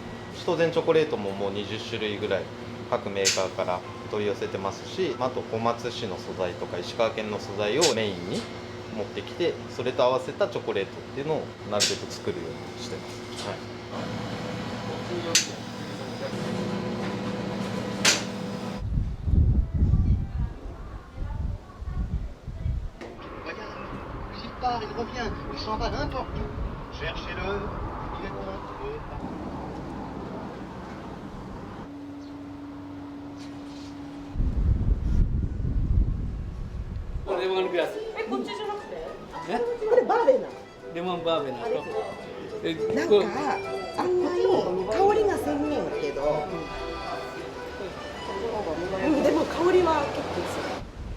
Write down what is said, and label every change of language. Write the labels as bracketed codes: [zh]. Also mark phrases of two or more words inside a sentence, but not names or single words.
[ja] シトゼンチョコレートももう20種類ぐらい各メーカーから取り寄せてますし、あと小松市の素材とか石川県の素材をメインに持ってきて、それと合わせたチョコレートっていうのをなるべく作るようにしてます。はい。 [fr] Il revient, il s'en va n'importe où. Cherchez-le, il est loin. [ja] レモングラス。こっちじゃなくて？これバーベナ。レモンバーベナと。なんかあんまり香りがせんねんけど、でも香りは結構する。